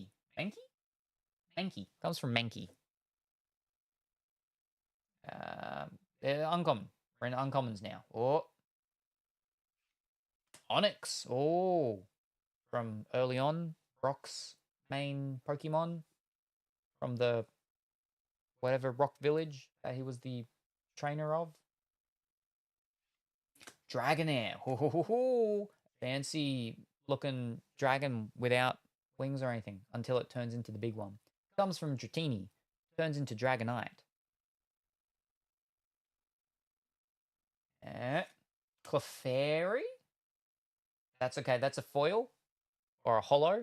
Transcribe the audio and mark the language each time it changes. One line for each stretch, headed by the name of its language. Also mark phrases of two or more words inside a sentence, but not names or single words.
English: Mankey? Mankey. Comes from Mankey. Uncommon. We're in uncommons now. Oh. Onyx. Oh. From early on. Brock's main Pokemon. From the whatever Rock Village that he was the trainer of. Dragonair. Ho, ho, ho, ho. Fancy looking dragon without wings or anything until it turns into the big one. Comes from Dratini. Turns into Dragonite. Clefairy? That's okay. That's a foil or a holo.